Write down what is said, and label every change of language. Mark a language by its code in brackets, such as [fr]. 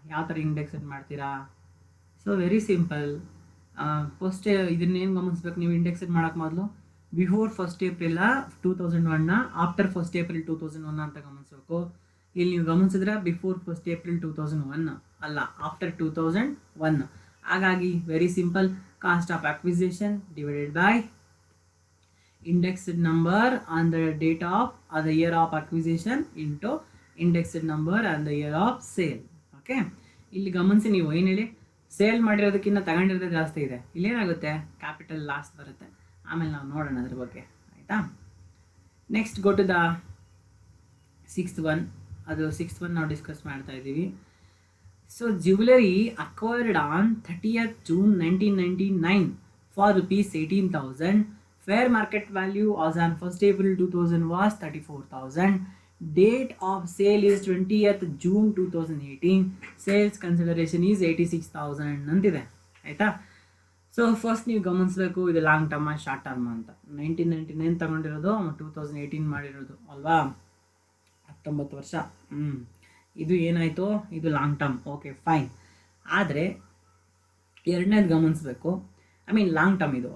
[kn] ಯಾವ ಥರ index set ಮಾಡ್ತೀರಾ? [en] So very simple. [kn] ಫಸ್ಟ್ ಇದನ್ನೇನು ಗಮನಿಸ್ಬೇಕು ನೀವು ಇಂಡೆಕ್ಸ್ ಸೆಟ್ ಮಾಡೋಕ್ಕೆ ಮೊದಲು? [en] before 1st April 2001, after 1st April 2001 [kn] ಅಂತ ಗಮನಿಸ್ಬೇಕು. ಇಲ್ಲಿ ನೀವು ಗಮನಿಸಿದ್ರೆ ಬಿಫೋರ್ 1st April 2001 ಅಲ್ಲ, ಆಫ್ಟರ್ 2001. [en] ಹಾಗಾಗಿ very simple, cost of acquisition divided by indexed number on the date of the year of acquisition into indexed number and the year of sale. [kn] Okay, ಇಲ್ಲಿ ಗಮನಿಸಿ ನೀವು ಏನು ಹೇಳಿ, ಸೇಲ್ ಮಾಡಿರೋದಕ್ಕಿಂತ ತಗೊಂಡಿರೋದೇ ಜಾಸ್ತಿ ಇದೆ, ಇಲ್ಲೇನಾಗುತ್ತೆ? Capital loss ಬರುತ್ತೆ. ಆಮೇಲೆ ನಾವು ನೋಡೋಣ ಅದ್ರ ಬಗ್ಗೆ, ಆಯಿತಾ? [en] Next go to the 6th one. [kn] ಅದು 6th one ನಾವು ಡಿಸ್ಕಸ್ ಮಾಡ್ತಾ ಇದ್ದೀವಿ. [en] So jewellery acquired on 30th June 1999 for rupees 18,000. Fair market value as on 1st April 2000 was 34,000. Date of sale is 20th June 2018. Sales consideration is 86,000 [kn] ಅಂತಿದೆ, ಆಯಿತಾ? So first ನೀವು ಗಮನಿಸಬೇಕು, ಇದು long term short term ಅಂತ. 1999 ತಗೊಂಡಿರೋದು, 2018 ಮಾಡಿರೋದು ಅಲ್ವಾ? 19 ವರ್ಷ. ಇದು ಏನಾಯಿತು? ಇದು ಲಾಂಗ್ ಟರ್ಮ್. Okay, fine. ಆದರೆ ಎರಡನೇದು ಗಮನಿಸಬೇಕು, ಐ ಮೀನ್ ಲಾಂಗ್ ಟರ್ಮ್ ಇದು.